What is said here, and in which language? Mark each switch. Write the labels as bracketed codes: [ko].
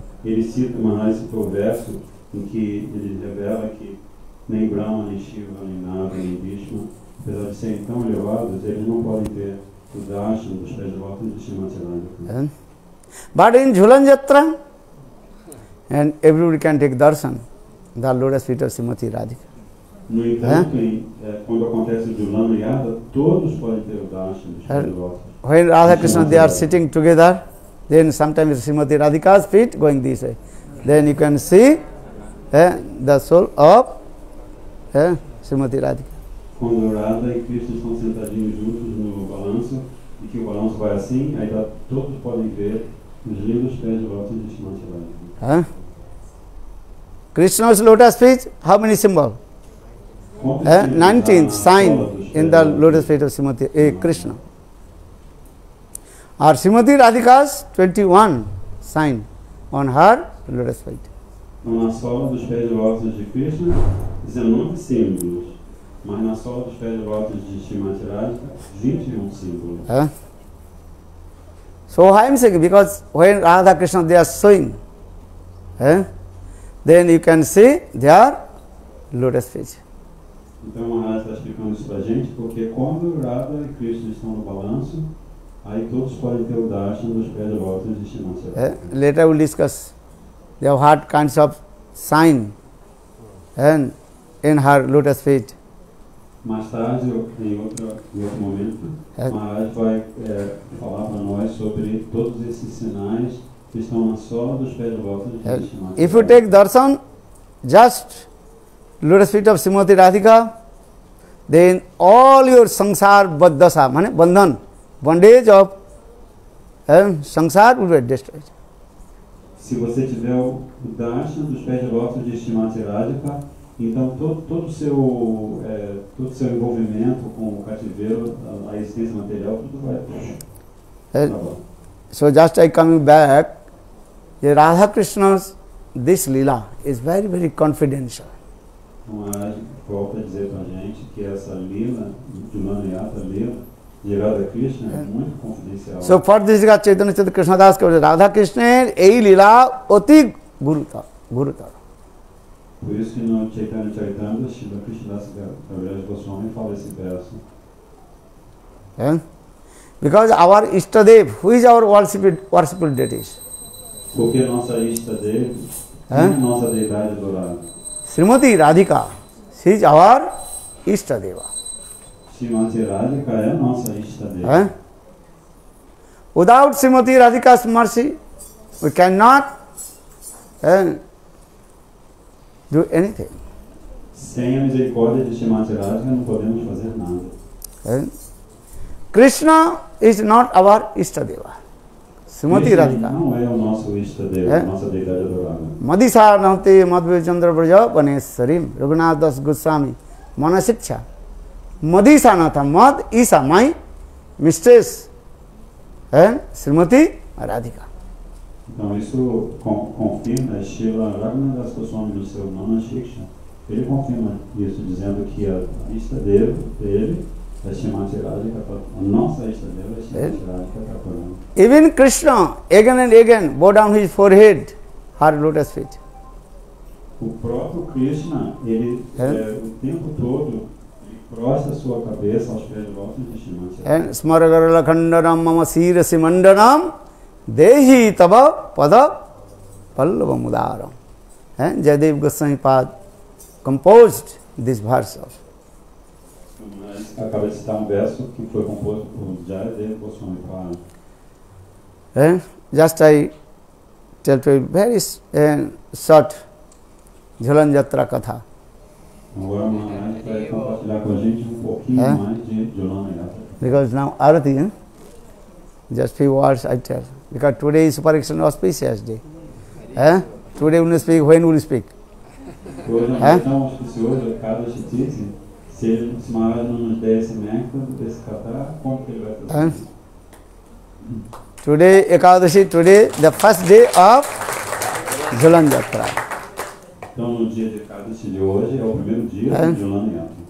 [pt] ele cita, Maharaj citou o verso em que ele revela que nem Brahma, nem Shiva, nem Narada, nem Bhishma, apesar de serem tão elevados, eles não podem ter o darshan dos pés de lótus de Srimati Radhika. [en] But in Jhulan Jatra, and everybody can take darshan, the lotus feet of Srimati Radhika. [pt] No entanto, quando acontece o Jhulan Yatra, todos podem ter o darshan dos pés de lótus. [en] When Radha Krishna they are sitting together, then sometimes Srimati Radhika's feet going this way. Then you can see the soul of Srimati Radhika. [pt] Quando Radha e Krishna estão sentadinhos juntos no balanço, e que o balanço vai assim, aí todos podem ver os lindos pés de lótus de Srimati Radhika. [en] Krishna's lotus feet, how many symbols? 19th sign in the lotus feet of Srimati Krishna. or Srimati Radhika's 21 sign on her lotus feet. [pt] Então, na sola dos pés de lótus de Krishna, 19 símbolos. Mas na sola dos pés de lótus de Srimati Radhika, 21 símbolos. [en] So I am saying, because when Radha Krishna they are showing, then you can see their lotus feet. [pt] Então, Maharaj está explicando isso para a gente, porque quando Radha e Krishna estão no balanço, aí todos podem ter o darshan dos pés de lótus de Srimati Radhika. [en] Later we will discuss. They have what kinds of sign and in her lotus feet. [pt] Mais tarde, em outro momento, Maharaj vai falar para nós sobre todos esses sinais que estão na sola dos pés de lótus de Srimati Radhika. [en] If you take darshan, just lotus feet of Srimati Radhika, then all your sansar baddasa, bandhan, bondage of sansar will be destroyed. [pt] Se você tiver o darshan dos pés de lótus de Srimati Radhika, então todo o seu envolvimento com o cativeiro, a existência material, tudo vai acabar. [en] So just I coming back, Radha Krishna's this lila is very, very confidential. [pt] Mas volta a dizer para a gente que essa lila, Julana Yatra lila, de Radha Krishna é muito confidencial. [en] So for this Chaitanya Charitamrita Krishna Das Radha Krishna [bn] ei lila oti gurutar. [pt] Por isso que no Chaitanya Charitamrita, Srila Krishnadas Kaviraj Goswami fala esse verso. [en] Because our Ishtadev, who is our worshipful deities? [pt] Porque nossa Ishtadev, nossa deidade adorada. [en] Srimati Radhika, she is our Ishtadeva. [pt] Srimati Radhika é nossa Ishtadeva. [en] Without Srimati Radhika's mercy, we cannot do anything. [pt] Sem a misericórdia de Srimati Radhika não podemos fazer nada. [en] Krishna is not our Ishtadeva. Srimati Radhika. [pt] Não é o nosso Ishtadeva, nossa deidade adorada. [sa] Madhisa Nante Madhve Chandra Braja Vaneswarim Raghunath Das Goswami Manasiksha. [en] Madhisa Natha Mad Isa, my mistress, and Srimati Radhika. [pt] Então isso confirma, Srila Raghunath Das Goswami no seu Manasiksha, ele confirma isso, dizendo que a Ishtadeva dele é Srimati Radhika, a nossa Ishtadeva é Srimati Radhika Thakurani. [en] Even Krishna again and again bow down his forehead, her lotus feet. [pt] O próprio Krishna, ele o tempo todo prostra sua cabeça aos pés de lótus de Srimati Radhika. [sa] And Smaragara Khandaram Mama Sirasi Mandanam Dehi Tava Pada Pallava Mudaram. [en] And Jayadev Goswami Pad composed this verse of. [pt] Acaba de citar verso que foi composto por Jayadev Goswami Pad. [en] Just I tell to you very short Jhulan Jatra Katha. Agora Maharaj vai compartilhar com a gente pouquinho mais de Julana Yatra. Because now Arati, just few words I tell. Because today is Super Extra auspicious day. Today we will speak, when we will speak? [pt] Hoje é tão auspicioso, cada chitite, se Maharaj não nos der esse néctar, esse catar, como que ele vai fazer? [en] Today, Ekadashi, today, the first day of Jhulan Jatra. [pt] Então, no dia de Ekadashi de hoje, é o primeiro dia de Julana Yatra.